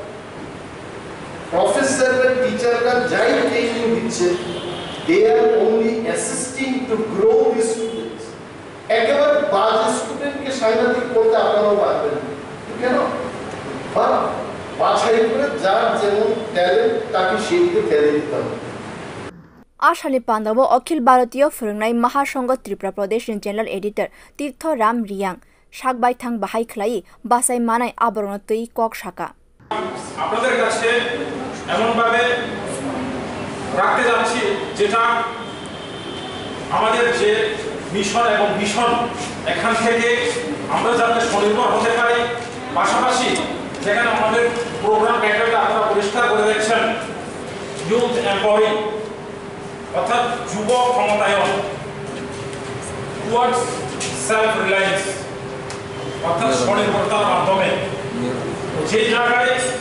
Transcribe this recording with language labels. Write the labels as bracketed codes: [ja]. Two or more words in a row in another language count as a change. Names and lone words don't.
[bn] প্রফেসর বা টিচাররা যাই ট্রেনিং দিচ্ছে [en] they are only assisting to grow the students [bn] একেবারে বাজে স্টুডেন্টকে সাংঘাতিক করতে আপনারাও পারবেন কেন বাছাই করে যার যেমন ট্যালেন্ট তাকে সেইদিকে ফেলে দিতে হবে [trp] आसामनि पान्दावो अखिल भारतीय फोरोंनाय महासंघ त्रिपुरा प्रदेश [en] general editor [trp] तीर्थ राम रियांग सागबायथां बाहाय खलाई बासाय मानाय आबरण तै কক শাখা [bn] আপনাদের কাছে এমন ভাবে রাখতে যাচ্ছি যেটা আমাদের যে মিশন এবং ভিশন এখান থেকে আমরা যাতে স্বনির্ভর হতে পারি পাশাপাশি যেখানে আমাদের প্রোগ্রাম টাইটেলটা আপনারা পরিষ্কার করে দেখছেন [en] youth empowering [bn] অর্থাৎ যুব ক্ষমতায়ন [en] towards self reliance [bn] অর্থাৎ স্বনির্ভরতার মাধ্যমে যে জায়গায়